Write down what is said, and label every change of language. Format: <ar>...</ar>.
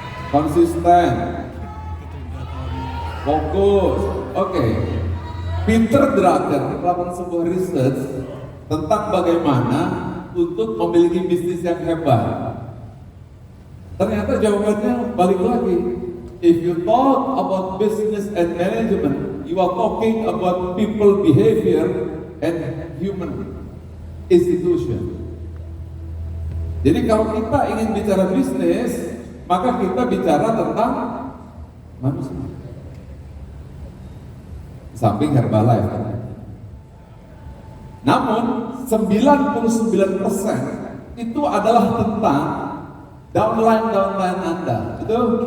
<id>Konsisten, fokus. Oke. Peter Drucker melakukan sebuah research tentang bagaimana untuk memiliki bisnis yang hebat. Ternyata jawabannya balik lagi.</id> <en>If you talk about business and management, you are talking about people behavior and human institution.</en> <id>Jadi kalau kita ingin bicara bisnis, maka kita bicara tentang manusia. Samping Herbalife. Namun 99% itu adalah tentang downline Anda, betul?</id>